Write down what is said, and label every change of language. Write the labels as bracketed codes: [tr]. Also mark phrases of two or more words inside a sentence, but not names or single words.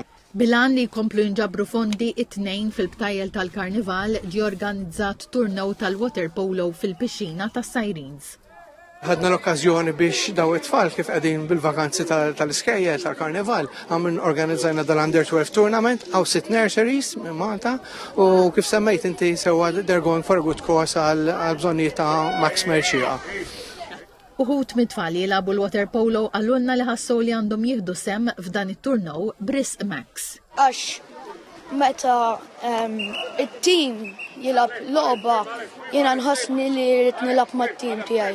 [mt] Bilan li jkomplu jinġabru fondi it-tnejn fil-btajjel tal-Karnival ġie organizzat turnew tal- [en] water polo [mt] fil-pixxina tas-Sirens. Ħadna l-okkażjoni biex daw it-tfal kif qegħdin bil-vakanzi tal-iskejjel tal-Karnival għamlu organizzajna dal- [en] Under 12 tournament [mt] għaw 6 nurseries minn Malta u kif semmejt inti sewwa [en] they're going for a good cause [mt] għal bżonnijiet ta' Max Merċieqa. Uħut mit-tfal jilagħbu l- [en] water polo [mt] għallulna li ħassew li għandhom jieħdu sem f'dan it-turnew b'risq Max. Għax meta it-tim jilab logħba jiena nħossni li rrid nilab mat-tim tiegħi.